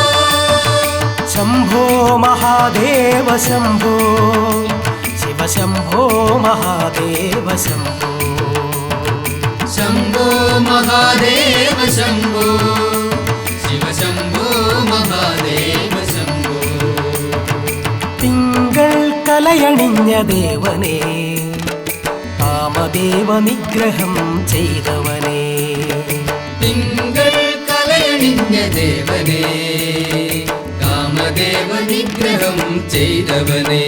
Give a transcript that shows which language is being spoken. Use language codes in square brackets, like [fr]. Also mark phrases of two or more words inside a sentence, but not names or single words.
[sa] शंभो महादेव शंभो शिव शंभो महादेव शंभो शंभो महादेव शंभो शिव शंभो महादेव शंभो [ml] തിങ്കൾ കലയണിഞ്ഞ ദേവനേ കാമദേവ നിഗ്രഹം ചെയ്തവനേ തിങ്കൾ കലയണിഞ്ഞ ദേവനേ കാമദേവ നിഗ്രഹം ചെയ്തവനേ